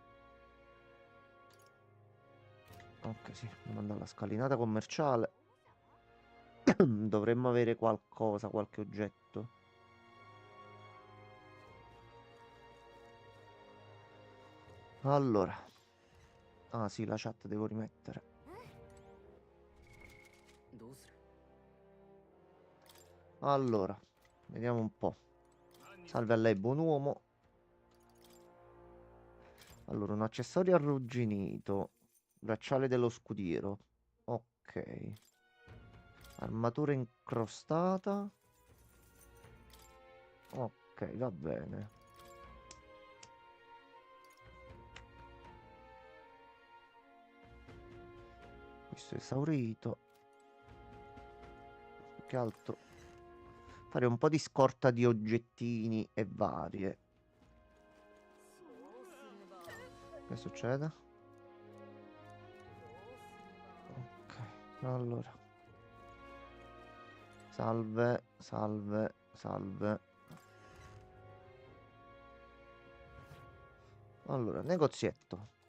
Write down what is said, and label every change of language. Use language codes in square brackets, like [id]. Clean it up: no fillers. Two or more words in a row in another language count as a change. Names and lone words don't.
[it] ok, sì, devo andare alla scalinata commerciale. Dovremmo avere qualcosa, qualche oggetto. Allora, ah sì, la chat devo rimettere. [ja] どうする [it] Allora, vediamo un po'. Salve a lei, buon uomo. Allora, un accessorio arrugginito. Bracciale dello scudiero. Ok. Armatura incrostata. Ok, va bene. Questo è esaurito. Più che altro fare un po' di scorta di oggettini e varie. [ja] そうすれば [it] Che succede? Ok, allora. Salve, salve, salve. Allora, negozietto.